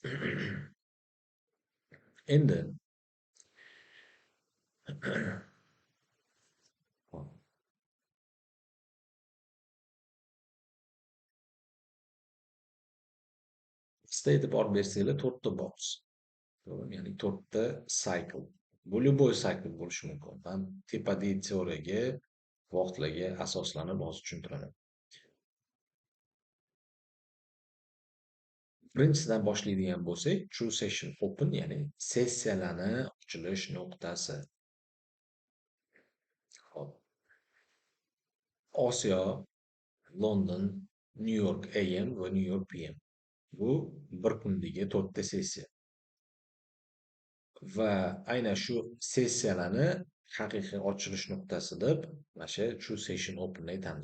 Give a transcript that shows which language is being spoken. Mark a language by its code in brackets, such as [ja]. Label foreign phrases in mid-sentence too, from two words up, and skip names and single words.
[uz] Endi sizda e'tibor bersanglar to'rtta box, ya'ni to'rtta cycle. Bu любой cycle bo'lishi mumkin. Man tepadagi teoriyaga, vaqtlarga asoslanib hozir tushuntiraman. Birinchisidan boshlaydigan bo'lsak, [en] true session open, [uz] ya'ni sessiyalarni ochilish nuqtasi. Hop. Osiyo, London, New York AM va New York PM. Bu bir kundagi to'rtta sessiya. Va aynan shu sessiyalarni haqiqiy ochilish nuqtasi deb mana shu [en] true session openni [uz] aytamiz.